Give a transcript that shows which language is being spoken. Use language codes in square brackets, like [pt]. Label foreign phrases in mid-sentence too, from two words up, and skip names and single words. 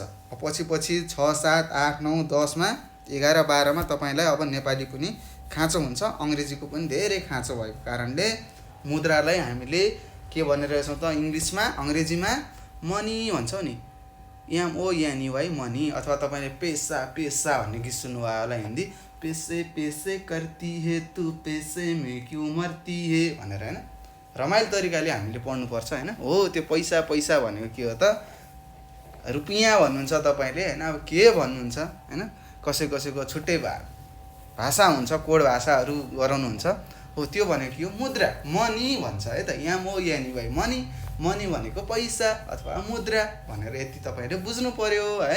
[ne] पछि 6 7 8 9 10 मा 11 12 मा तपाईलाई अब नेपाली पनि खाँचो हुन्छ अङ्ग्रेजीको पनि धेरै खाँचो भएको कारणले मुद्रालाई हामीले के भनिरहेछौँ त इङ्ग्लिसमा अङ्ग्रेजीमा मनी भन्छौँ नि MONEY मनी अथवा तपाईँले पैसा भन्ने गीत सुन्नुभयो होला हिन्दी [hi] पैसे करती है तू पैसे में क्यों मरती है [ne] भनेर हैन रमाइलो तरिकाले हामीले पढ्नुपर्छ हैन हो त्यो पैसा भनेको के हो त रुपियाँ भन्नुहुन्छ तपाईँले हैन अब के भन्नुहुन्छ हैन कसैको छुट्टै भाषा हुन्छ कोड भाषाहरू गराउनुहुन्छ हो त्यो भनेको यो मुद्रा मनी भन्छ है त MONEY मनी भनेको पैसा अथवा मुद्रा भनेर यति तपाईँले बुझ्नु पर्यो है।